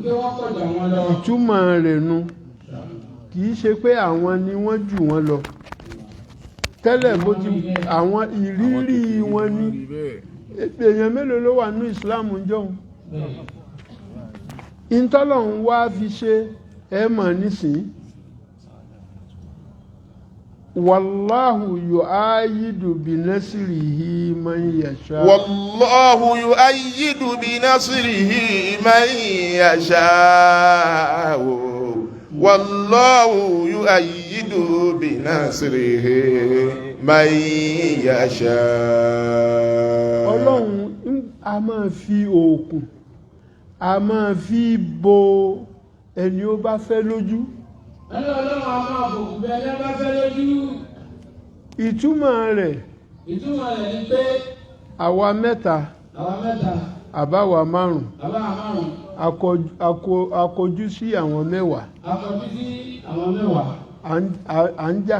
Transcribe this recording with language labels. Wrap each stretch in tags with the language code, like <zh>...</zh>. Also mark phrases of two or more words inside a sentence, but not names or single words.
<yo>ìtumọ̀ rẹ̀ nu kì í ṣe pé àwọn ni wọ́n jù wọ́n lọ. tẹ́lẹ̀ bó ti àwọn ìrírí wọn ní èèyàn mélòó ló wà ní ìsìláàmù jọ̀hún. ìtọ́lọ́hun wá fi ṣe ẹ mọ̀ nísìnyí.</yo> <ar>والله يؤيد بنصره من يشاء. والله يؤيد بنصره من يشاء. والله يؤيد بنصره من يشاء.</ar> <yo>Ọlọ́run a máa fi òkun a máa fi bo ẹni ó bá fẹ́ lójú. Ọlọ́run a máa bòkù bẹ ẹni bá fẹ́ lójú. Ìtumọ̀ rẹ̀ ni pé àwa mẹ́ta àbáwa márùn akọjú sí àwọn mẹ́wàá à ń jà.</yo>